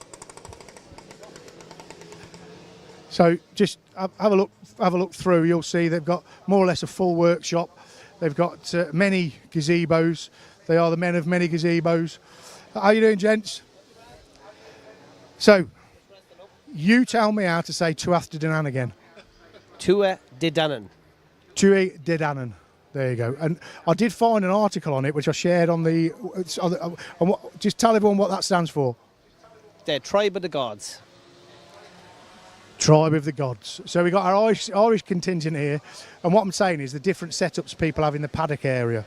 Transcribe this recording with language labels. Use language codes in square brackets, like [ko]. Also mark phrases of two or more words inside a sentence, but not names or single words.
[en] So just have a look through. You'll see they've got more or less a full workshop. They've got many gazebos. They are the men of many gazebos. How you doing, gents? So, you tell me how to say Tuath de Danann again. Tuath de Danann. Tuath de Danann. There you go. And I did find an article on it, which I shared on the... just tell everyone what that stands for. The Tribe of the Gods. Tribe of the Gods. So we've got our Irish contingent here, and what I'm saying is the different setups people have in the Paddock area.